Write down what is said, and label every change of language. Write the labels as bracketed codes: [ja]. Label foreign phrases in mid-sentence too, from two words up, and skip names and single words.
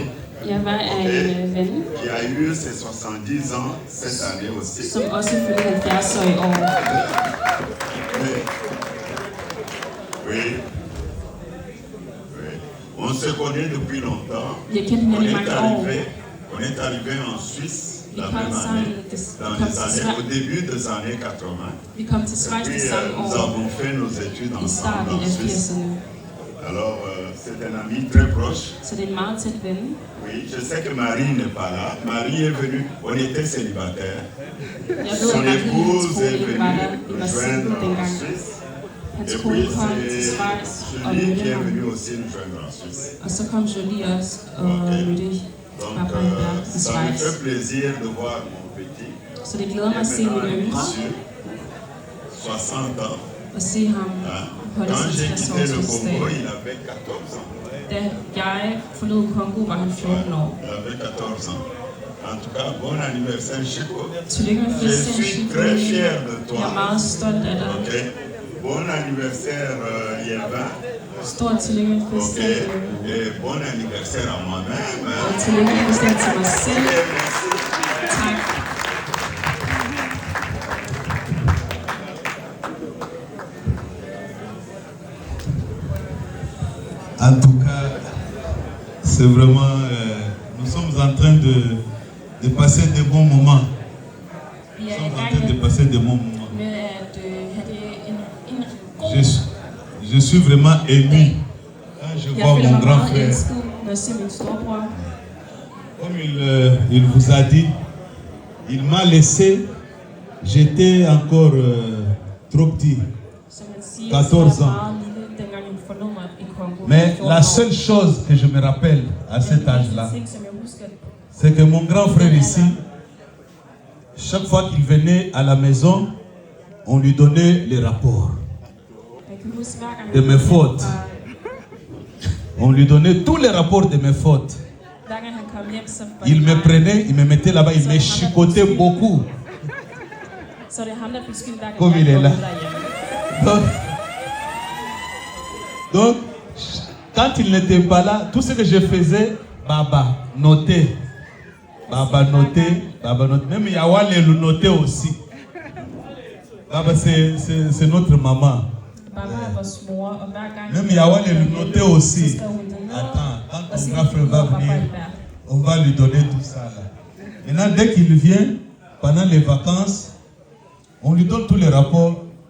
[da] Yevin er en ven, [fr] qui a eu ses 70 ans cette année aussi. [da] som også fylder 70 år i år. [fr] Oui. Oui. On se connaît depuis longtemps. [da] Jeg kendte hinanden i mange år. [fr] On est arrivé en Suisse [da] Vi [fr] la [da] kom [fr] même [da] sammen, [fr] année, au début des années 80. [da] Vi kom til Schweiz det samme [fr] Nous [da] år. [fr] avons fait nos études [da] I [fr] ensemble [da] starten [fr] en [da] af [fr] Suisse. [da] 80'erne. [fr] Alors, c'est un ami très proche. [da] Så det er en meget tæt ven. [fr] Oui, je sais que Marie n'est pas là. Marie est venue, on était célibataires. Son épouse est venue nous joindre en Suisse. Et puis c'est Julie qui est venue aussi nous joindre en Suisse. [da] Og så kom Jolie også og mødte papa i [fr] Ça me [da] Schweiz. [fr] fait plaisir de voir mon petit. [da] Så det glæder mig at se min yngre [fr] 60 ans. [da] og se ham holde [fr] Quand [da] sin [fr] j'ai [da] 60 [fr] quitté [da] års [fr] le Congo, [da] fødselsdag. [fr] il avait 14 ans. [da] Da jeg forlod Kongo, var han 14 år. [fr] Il avait 14 ans. En tout cas, bon anniversaire, Chico. [da] Tillykke med [fr] Je [da] fødselsdagen, [fr] suis [da] Chico. [fr] très fier de toi. [da] Jeg er meget stolt af dig. [fr] Ok. Bon anniversaire, Yevin. [da] Stort tillykke med [fr] Ok. [da] fødselsdagen. [fr] Et bon anniversaire à moi-même. [da] Og tillykke med fødselsdagen til mig selv. Tak. [fr] En tout cas, c'est vraiment, nous sommes en train de passer de bons moments. Nous sommes en train de passer de bons moments. [da] Med at have det en [fr] Je suis vraiment ému quand je [da] Jeg [fr] vois [da] føler [fr] mon [da] mig [fr] grand [da] meget [fr] frère. [da] elsket, når jeg ser min storebror. [fr] Comme il vous a dit, il m'a laissé, j'étais encore trop petit, [da] Som han siger, [fr] 14 [da] så var [fr] ans. [da] jeg meget lille, dengang han forlod mig i Kongo. [fr] Mais [da] 14 [fr] la [da] år. [fr] seule chose que je me rappelle à cet âge-là, [da] Den ting, som jeg husker, [fr] c'est que mon grand frère ici, chaque fois qu'il venait à la maison, on lui donnait les rapports [da] jeg kan huske, hver gang [fr] de [da] han [fr] mes [da] kom [fr] fautes. [da] fra- [fr] On lui donnait tous les rapports de mes fautes. [da] hver gang han kom hjem, så var [fr] Il [da] det [fr] me [da] mig. [fr] prenait, il me mettait là-bas, il me chicotait beaucoup. [da] Så er det ham, der blev skyld, hver gang [fr] Comme il [da] jeg [fr] est [da] kom [fr] là. [da] derhjemme. [fr] Donc, quand il n'était pas là, tout ce que je faisais, Baba notait. Baba notait, Baba notait. Même Yawale le notait aussi. Baba, c'est notre maman. [da] Baba er vores mor, og hver gang [fr] Même Yawale le notait aussi. [da] så skrev hun det ned, [fr] Attends, quand [da] og [fr] ton [da] så [fr] grand frère va [da] Papa [fr] venir, [da] Albert. [fr] on va lui donner tout ça là. Maintenant, dès qu'il vient, pendant les vacances, on lui donne tous les rapports.